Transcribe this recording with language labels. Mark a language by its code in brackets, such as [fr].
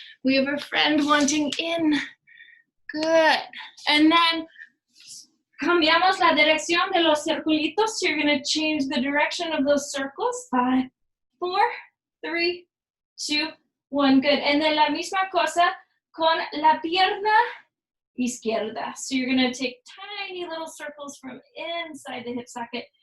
[en] We have a friend wanting in. Good. And then [es] cambiamos la dirección de los circulitos. [en] So you're going to change the direction of those circles. 5, 4, 3, 2, 1. Good. And then [es] la misma cosa con la pierna izquierda. [en] So you're going to take tiny little circles from inside the hip socket.